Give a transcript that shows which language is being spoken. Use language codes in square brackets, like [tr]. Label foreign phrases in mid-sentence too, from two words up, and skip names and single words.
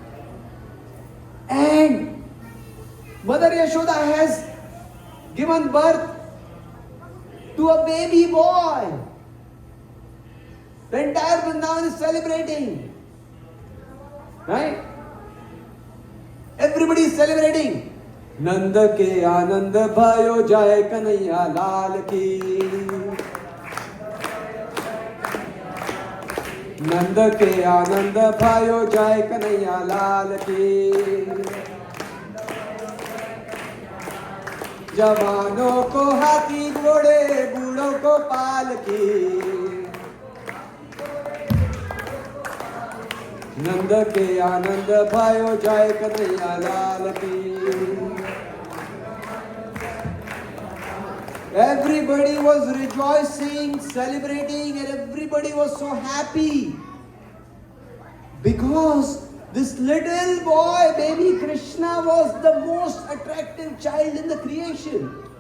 [en] And Mother Yashoda has given birth to a baby boy. The entire Vrindavan is celebrating. Right? Everybody is celebrating. [hi] नंद के आनंद भयो जय कन्हैया लाल की. नंद के आनंद भयो जय कन्हैया लाल की. जवानों को हाथी घोड़े बूढ़ों को पालकी नंद के आनंद भयो जाय कन्हैया लाल की. [en] Everybody was rejoicing, celebrating, and everybody was so happy because this little boy, baby Krishna, was the most attractive child in the creation.